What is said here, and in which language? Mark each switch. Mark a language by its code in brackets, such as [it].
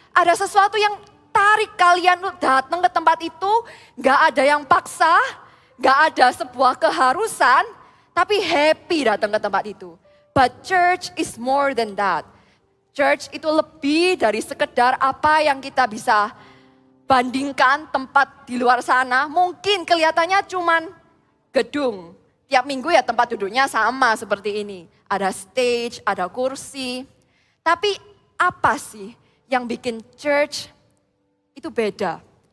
[id] Ada sesuatu yang tarik kalian untuk datang ke tempat itu. Nggak ada yang paksa, nggak ada sebuah keharusan, tapi happy datang ke tempat itu. [en] But church is more than that. [id] Church itu lebih dari sekedar apa yang kita bisa bandingkan tempat di luar sana. Mungkin kelihatannya cuman gedung. Tiap minggu ya tempat duduknya sama seperti ini. Ada stage, ada kursi. Tapi apa sih yang bikin church itu beda?